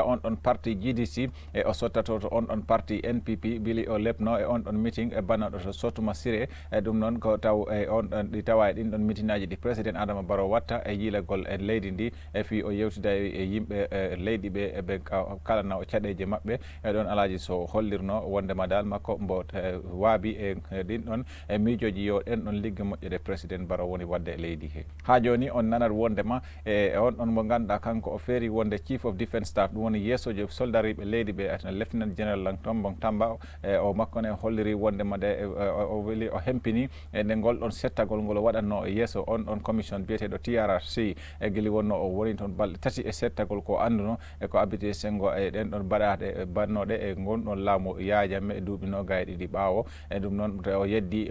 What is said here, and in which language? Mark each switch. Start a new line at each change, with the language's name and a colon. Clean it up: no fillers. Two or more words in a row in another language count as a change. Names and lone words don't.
Fula: on ɗon parti GDC e o sottato to on ɗon parti NPP bili o lebno e on ɗon meeting e bannaɗo to Sotuma Siré e ɗum noon ko taw e on ɗon ɗi tawa e ɗin ɗon meeting aji ɗi président Adama Barrow watta e yiilagol e leydi ndi e fi o yewtida e yimɓe leydi ɓe ɓe kalana o caɗeje maɓɓe e ɗon Alhaji Sow hollirno wondema dal makko mbo waabi e ɗin ɗon e miijoji yo ɗen ɗon ligge moƴƴude président Barrow woni wadde e leydi he ha joni on nanat wondema e on ɗon mo ganduɗa kanko o feeri wonde
English: chief of defence staff
Fula: ɗum woni yeesojo soldariɓe leydi ɓe lieutenant général Langton Tamba o makko ne holliri wondema de o weli o hempini e nde ngol ɗon settagol ngol waɗatno e yeeso on ɗon commission biyeteɗo TRRC e guili wonno o woni toon balɗe tati e settagol ko anduno e ko abiti sengo e ɗen ɗon baɗaɗe bannoɗe e gonɗon laamu yaajamme e duuɓi noga e ɗiɗi ɓaawo e ɗum noon o yeddi